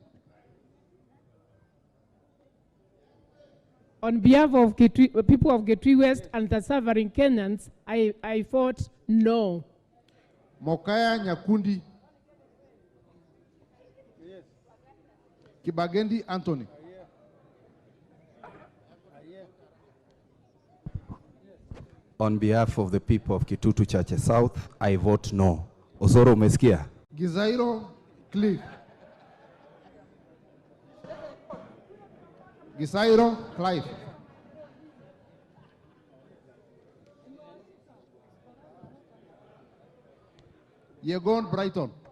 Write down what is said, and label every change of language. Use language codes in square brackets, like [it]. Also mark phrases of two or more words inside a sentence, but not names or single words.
[en] On behalf of people of Kitui West and the suffering Kenyans, I vote no. Mokaya Nyakundi. Kibagendi Anthony. On behalf of the people of Kitutu Chache South, I vote no. [sw] Osoro umesikia? [en] Gizairo Cliff. Gizairo Clive. Yegon Brighton.